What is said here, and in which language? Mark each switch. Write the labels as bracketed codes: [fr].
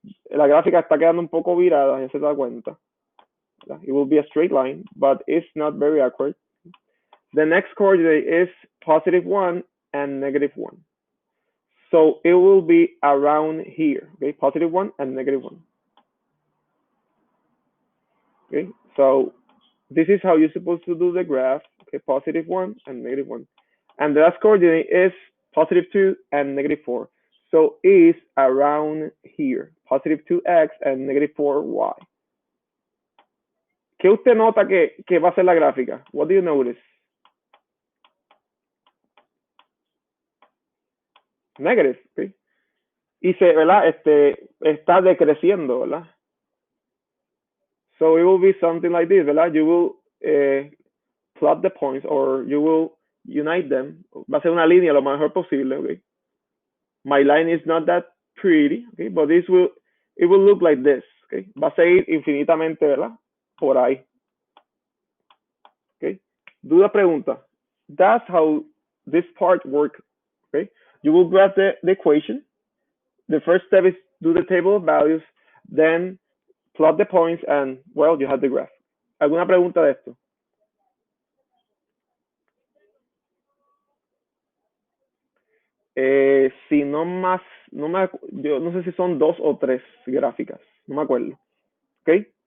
[es] La gráfica está quedando un poco virada, ya se da cuenta. [en] It will be a straight line, but it's not very accurate. The next coordinate is +1 and -1. So it will be around here. Okay, +1 and -1. Okay, so this is how you're supposed to do the graph. Okay, +1 and -1. And the last coordinate is +2 and -4. So is around here, +2x and -4y. [es] ¿Qué usted nota que va a ser la gráfica? [en] What do you notice? Negative, [es] okay. Y ¿verdad? Está decreciendo, ¿verdad? [en] So it will be something like this, [es] ¿verdad? [en] You will plot the points or you will unite them. [es] Va a ser una línea lo mejor posible, okay. [en] My line is not that pretty, okay, but it will look like this, okay. [es] Va a seguir infinitamente, ¿verdad? Por ahí. Okay. Duda pregunta. [en] That's how this part works, okay. You will graph the equation. The first step is do the table of values, then plot the points, and, well, you have the graph. [es] ¿Alguna pregunta de esto? Si no más, yo no sé si son 2 o 3 gráficas, no me acuerdo. ¿Ok?